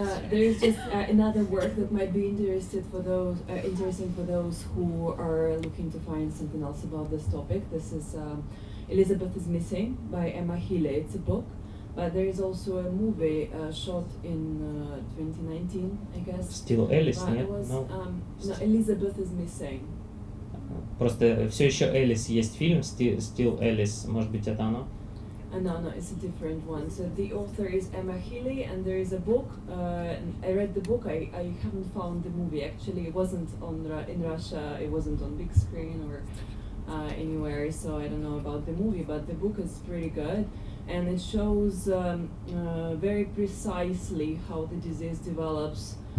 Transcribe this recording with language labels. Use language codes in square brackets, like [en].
[en] There is just another work that might be interesting for those who are looking to find something else about this topic. This is Elizabeth is Missing by Emma Healy. It's a book, but there is also a movie shot in 2019, I guess. [ru] Still Alice, нет? [en] No, Elizabeth is Missing. [ru] Просто все еще Элис есть фильм, Still Alice, может быть это оно? [en] No, it's a different one. So the author is Emma Healy, and there is a book. I read the book. I haven't found the movie. Actually, it wasn't in Russia. It wasn't on big screen or anywhere. So I don't know about the movie, but the book is pretty good, and it shows very precisely how the disease develops.